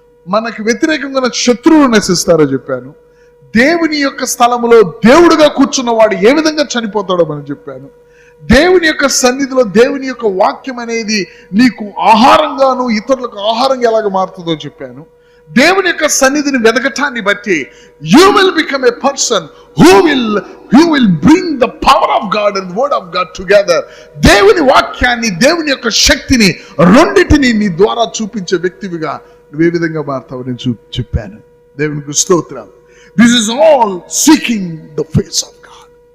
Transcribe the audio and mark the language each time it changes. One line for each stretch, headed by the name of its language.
Telugu: మనకు వ్యతిరేకంగా ఉన్న శత్రువులు నశిస్తారో చెప్పాను. దేవుని యొక్క స్థలములో దేవుడుగా కూర్చున్న వాడు ఏ విధంగా చనిపోతాడో మనం చెప్పాను. దేవుని యొక్క సన్నిధిలో దేవుని యొక్క వాక్యం అనేది నీకు ఆహారంగాను ఇతరులకు ఆహారంగా ఎలాగ మారుతుందో చెప్పాను. దేవుని యొక్క సన్నిధిని వెదకటాన్ని బట్టి
English: you will become a person who will bring the power of God and the word of God together.
Telugu: దేవుని వాక్యాన్ని, దేవుని యొక్క శక్తిని రెండిటిని నీ ద్వారా చూపించే వ్యక్తివిగా నువ్వు ఏ విధంగా మారుతావు నేను చెప్పాను. దేవునికి స్తోత్రం.
English: This is all seeking the face of God.